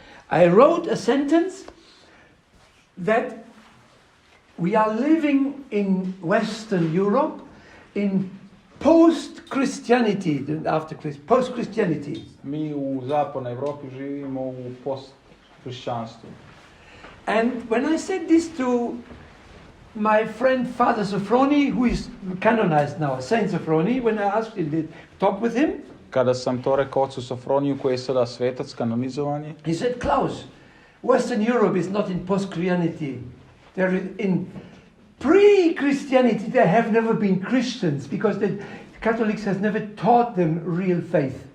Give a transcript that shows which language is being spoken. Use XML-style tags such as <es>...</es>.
<en>I wrote a sentence that we are living in Western Europe in post-Christianity, post-Christianity.</en> <sr>Mi u zapadnoj Evropi živimo u post-hrišćanstvu.</sr> <en>And when I said this to my friend Father Sophroni, who is canonized now, Saint Sophroni, when I asked him to talk with him,</en> <sr>Kada sam to rekao ocu Sofroniju, koji je sada svetac, kanonizovan je,</sr> <en>he said, Klaus, Western Europe is not in post-Christianity. They're in pre-Christianity. They have never been Christians because the Catholics has never taught them real faith.</en>